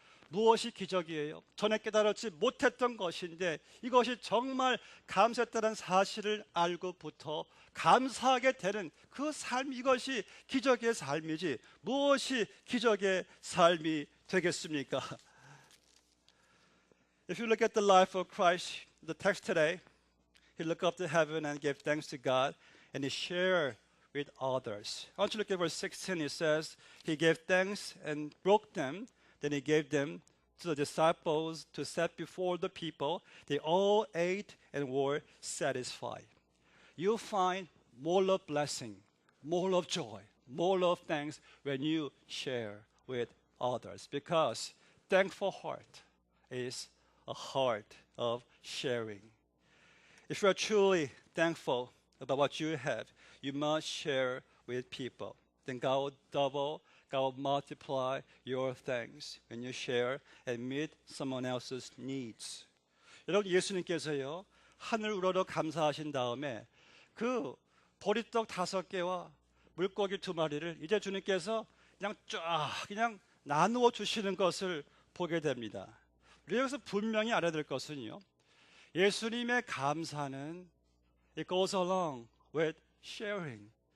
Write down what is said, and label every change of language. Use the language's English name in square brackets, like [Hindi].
[Korean] 무엇이 기적이에요? 전에 깨달았지 못했던 것인데 이것이 정말 감사했다는 사실을 알고부터 감사하게 되는 그 삶, 이것이 기적의 삶이지 무엇이 기적의 삶이 되겠습니까? [English] If you look at the life of Christ, the text today, he looked up to heaven and gave thanks to God and he shared with others. I want you to look at verse 16. It says, he gave thanks and broke them. Then he gave them to the disciples to set before the people. They all ate and were satisfied. You find more of blessing, more of joy, more of thanks when you share with others, because thankful heart is a heart of sharing. If you are truly thankful about what you have, you must share with people. Then God will double, God will multiply your thanks when you share and meet someone else's needs. [Korean] 여러분, 예수님께서요, 하늘 우러러 감사하신 다음에 그 보리떡 5개와 물고기 2마리를 이제 주님께서 그냥 그냥 나누어 주시는 것을 보게 됩니다. 우리 여기서 분명히 알아야 될 것은요, 예수님의 감사는 [English] it goes along with sharing.